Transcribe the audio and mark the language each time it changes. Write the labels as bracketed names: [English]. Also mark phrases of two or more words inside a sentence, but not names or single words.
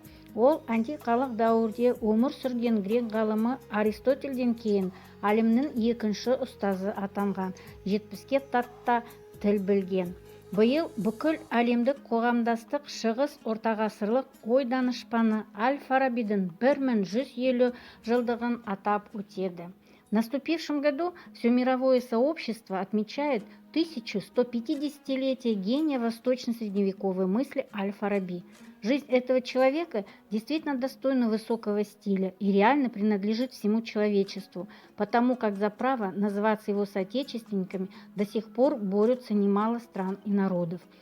[Kazakh] Ол антикалық дәуірде өмір сүрген грек ғалымы Аристотельден кейін әлемнің екінші ұстазы атанған, 70-ке тарта тіл білген. Биыл бүкіл әлемдік қоғамдастық шығыс ортағасырлық ой данышпаны Аль-Фарабидің 1150 жылдығын атап өтеді. [Russian] В наступившем году все мировое сообщество отмечает 1150-летие гения восточно-средневековой мысли Аль-Фараби. Жизнь этого человека действительно достойна высокого стиля и реально принадлежит всему человечеству, потому как за право называться его соотечественниками до сих пор борются немало стран и народов.